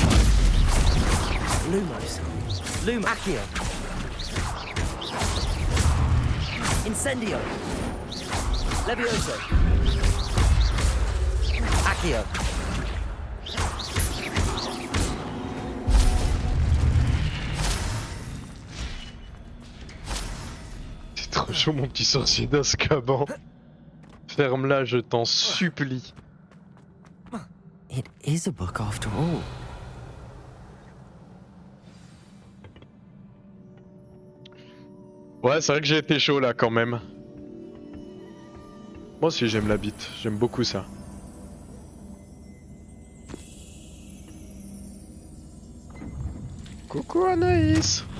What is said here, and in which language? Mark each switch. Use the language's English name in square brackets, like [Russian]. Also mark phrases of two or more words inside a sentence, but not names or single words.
[French] Lumos. Accio. Incendio. Levioso. Accio. C'est trop chaud, mon petit sorcier d'Azkaban. Ferme-la, je t'en supplie. [English] It is a book after all. [French] Ouais, c'est vrai que j'ai été chaud là quand même. Moi aussi j'aime la bite, j'aime beaucoup ça. Coucou Anaïs.